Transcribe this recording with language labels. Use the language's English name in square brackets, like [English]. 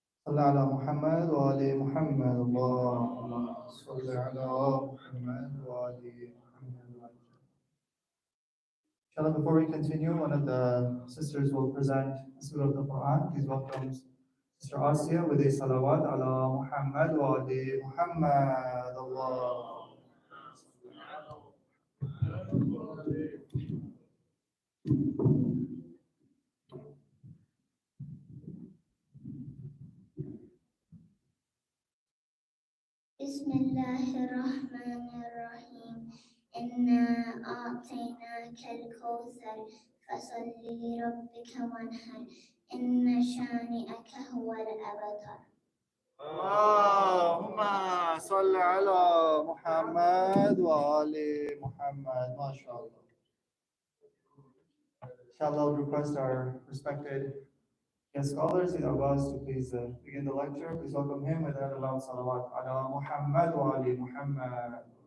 [Arabic] صلى على محمد وآل محمد اللهم صل على محمد وآل محمد. [English] Inshallah, before we continue, one of the sisters will present Surah of the Quran. Please welcome Sister Asiya with a salawat ala Muhammad wa ali Muhammad. Allah. [Arabic] بسم الله الرحمن الرحيم إنا أعطيناك الكوثر فصل لربك وانحر إن شانئك هو الأبتر. اللهم صل على محمد وآل محمد. MashaAllah. [English] Inshallah, I would request our respected guest scholars, the Abbas, to please begin the lecture. Please welcome him with a loud salawat ala Muhammad wa ali Muhammad.